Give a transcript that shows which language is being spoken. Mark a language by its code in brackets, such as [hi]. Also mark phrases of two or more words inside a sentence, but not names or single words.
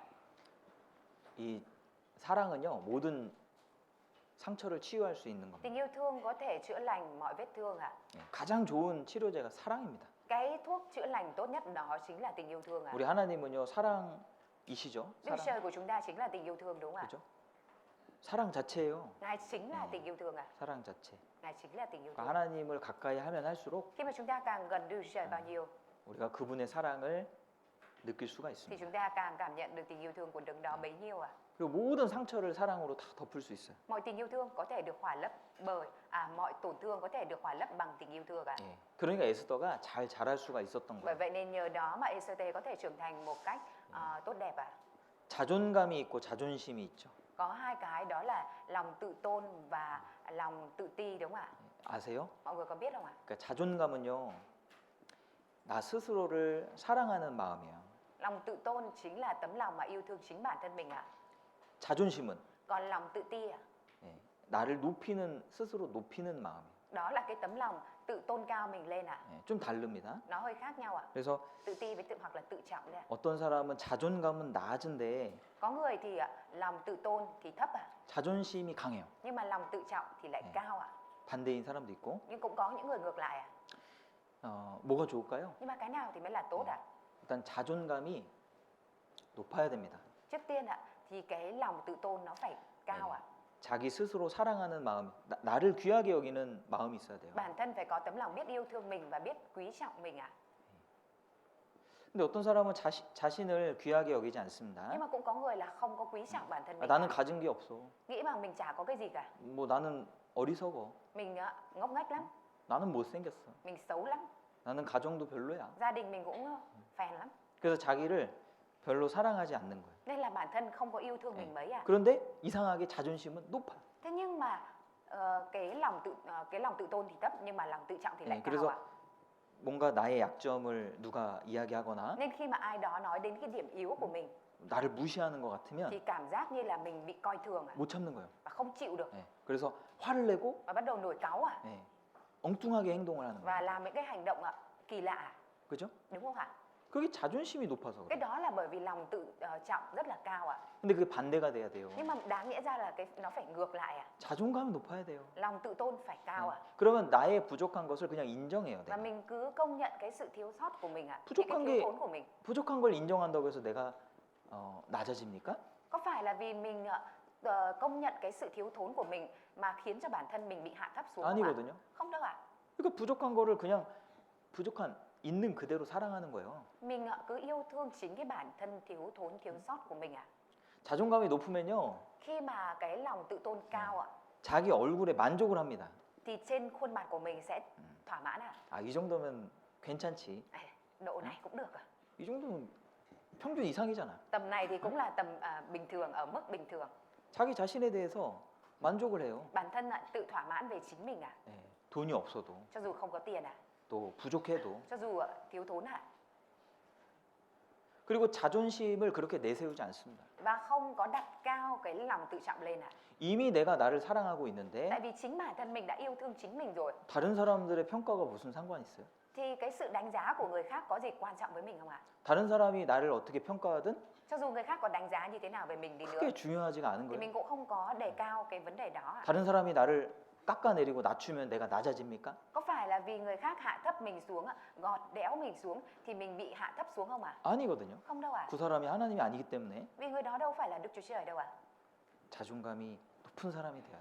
[ko] 이 사랑은요 모든 상처를 치유할 수 있는 겁니다. [vi] Tình yêu thương có thể chữa lành mọi vết thương ạ. [ko] 가장 좋은 치료제가 사랑입니다. [vi] Cái thuốc chữa lành tốt nhất đó chính là tình yêu thương ạ. [ko] 우리 하나님은요 사랑이시죠. [vi] Đức [ko] 사랑. [vi] Trời của chúng ta chính là tình yêu thương đúng không ạ? [ko] 그죠? 사랑 자체예요. [vi] Ngài chính là tình yêu thương à? [ko] 사랑 자체. [vi] Ngài chính là tình yêu [ko] 그러니까 [vi] thương. [ko] 하나님을 가까이 하면 할수록 [vi] Khi mà chúng ta càng gần Đức Chúa Trời bao nhiêu [ko] 우리가 그분의 사랑을 느낄 수가 [vi] thì [ko] 있습니다. [vi] chúng ta càng cảm nhận được tình yêu thương của Đấng đó bấy nhiêu à? [ko] 그리고 모든 상처를 사랑으로 다 덮을 수 있어요. [vi] Mọi tình yêu thương có thể được hòa lấp bởi mọi tổn thương có thể được hòa lấp bằng tình yêu thương à? [ko] 예. 그러니까 에스더가 잘 자랄 수가 있었던 [vi] Bởi [ko] 거예요. [vi] vậy nên nhờ đó mà Ê-sơ-tê có thể trưởng thành một cách tốt đẹp à? [ko] 자존감이 있고 자존심이 있죠. [vi] Có hai cái đó là lòng tự tôn và lòng tự ti đúng không ạ? [ko] 아세요? [vi] Mọi người có biết không ạ? [ko] 그러니까 자존감은요. 나 스스로를 사랑하는 마음이에요. [vi] Lòng tự tôn chính là tấm lòng mà yêu thương chính bản thân mình ạ. [ko] 자존심은 [vi] Còn lòng tự ti à? [ko] 예. 나를 높이는 스스로 높이는 마음이에요. [vi] Đó là cái tấm lòng tự tôn cao mình lên ạ. [ko] 예. 좀 다릅니다. [vi] Nó hơi khác nhau ạ. [ko] 그래서 [vi] Tự ti với hoặc là tự trọng đấy ạ. [ko] 어떤 사람은 자존감은 낮은데 [vi] Có người thì lòng tự tôn thì thấp ạ. [ko] 자존심이 강해요. [vi] Nhưng mà lòng tự trọng thì lại cao ạ. [ko] 반대인 사람도 있고. [vi] Nhưng cũng có những người ngược lại ạ. [ko] 뭐가 좋을까요? [vi] Nhưng mà cái nào thì mới là tốt ạ? [ko] 일단 자존감이 높아야 됩니다. [vi] Trước tiên ạ thì cái lòng tự tôn nó phải cao ạ. [ko] 자기 스스로 사랑하는 마음, 나를 귀하게 여기는 마음이 있어야 돼요. [vi] Bản thân phải có tấm lòng biết yêu thương mình và biết quý trọng mình ạ. [ko] 근데 어떤 사람은 자신을 귀하게 여기지 않습니다. [vi] Nhưng mà cũng có người là không có quý trọng bản thân mình. [ko] 나는 가진 게 없어. [vi] Nghĩ rằng mình chả có cái gì cả. [ko] 뭐 나는 어리석어. [vi] Mình ngốc nghếch lắm, [ko] 나는 못생겼어. [vi] mình xấu lắm, [ko] 나는 가정도 별로야. [vi] gia đình mình cũng phèn lắm. [ko] 그래서 자기를 별로 사랑하지 않는 거예요. [vi] Nên là bản thân không có yêu thương mình mấy ạ. [ko] 그런데 이상하게 자존심은 높아요. [vi] Thế nhưng mà cái lòng tự tôn thì thấp nhưng mà lòng tự trọng thì lại cao [ko] 그래서 [vi] ạ. [ko] 뭔가 나의 약점을 누가 이야기하거나 [vi] Nên khi mà ai đó nói đến cái điểm yếu của mình [ko] 나를 무시하는 것 같으면 [vi] thì cảm giác như là mình bị coi thường ạ [ko] 못 참는 거예요. [vi] và không chịu được [ko] 그래서 화를 내고 [vi] và bắt đầu nổi cáu ạ [ko] 엉뚱하게 행동을 하는 [vi] và [ko] 거예요. [vi] làm những cái hành động kỳ lạ ạ. [ko] 그죠? [vi] Đúng không ạ? [ko] 그게 자존심이 높아서 [vi] Cái [ko] 그래요. [vi] đó là bởi vì lòng tự trọng rất là cao ạ. [ko] 근데 그게 반대가 돼야 돼요. [vi] Nhưng mà đáng nghĩa ra là nó phải ngược lại ạ. [ko] 자존감이 높아야 돼요. [vi] Lòng tự tôn phải cao ạ. [ko] 그러면 나의 부족한 것을 그냥 인정해요. [vi] Và [ko] 내가. [vi] mình cứ công nhận cái sự thiếu sót của mình ạ, những [ko] 부족한 [vi] cái thiếu [ko] 게 [vi] thốn của mình. [ko] 부족한 걸 인정한다고 해서 내가 낮아집니까? [vi] Có phải là vì mình công nhận cái sự thiếu thốn của mình mà khiến cho bản thân mình bị hạ thấp xuống không ạ? [ko] 아니거든요. [vi] Không đâu ạ. [ko] 그러니까 부족한 거를 그냥 부족한 있는 그대로 살아가는 거예요. [vi] Mình cứ yêu thương chính cái bản thân thiếu thốn, thiếu sót của mình ạ. [ko] 자존감이 높으면요. [vi] Khi mà cái lòng tự tôn cao ạ, [ko] 자기 얼굴에 만족을 합니다. [vi] thì trên khuôn mặt của mình sẽ thỏa mãn ạ. [ko] 이 정도면 괜찮지. [vi] Độ này cũng được ạ. [ko] 이 정도면 평균 이상이잖아. [vi] Tầm này thì cũng là tầm bình thường, ở mức bình thường. [ko] 자기 자신에 대해서 만족을 해요. [vi] Bản thân tự thỏa mãn về chính mình ạ. [ko] 돈이 없어도 [vi] Cho dù không có tiền ạ, [ko] 또 부족해도 [vi] cho dù thiếu thốn ạ. [ko] 그리고 자존심을 그렇게 내세우지 않습니다. [vi] Và không có đặt cao cái lòng tự trọng lên ạ. [ko] 이미 내가 나를 사랑하고 있는데 [vi] Tại vì chính bản thân mình đã yêu thương chính mình rồi. [ko] 다른 사람들의 평가가 무슨 상관이 있어요? [vi] Thì cái sự đánh giá của người khác có gì quan trọng với mình không ạ? [ko] 다른 사람이 나를 어떻게 평가하든 [vi] Cho dù người khác có đánh giá như thế nào về mình đi nữa [ko] 크게 중요하지가 않은 [vi] thì [ko] 거예요. [vi] mình cũng không có đề cao cái vấn đề đó ạ. [ko] 다른 사람이 나를 깎아내리고 낮추면 내가 낮아집니까? [vi] Có phải là vì người khác hạ thấp mình xuống ạ, gọt đẽo mình xuống thì mình bị hạ thấp xuống không ạ? [ko] 아니거든요. [vi] Không đâu ạ. [ko] 그 사람이 하나님이 아니기 때문에 [vi] Vì người đó đâu phải là Đức Chúa Trời đâu ạ. [ko] 자존감이 높은 사람이 돼야 돼.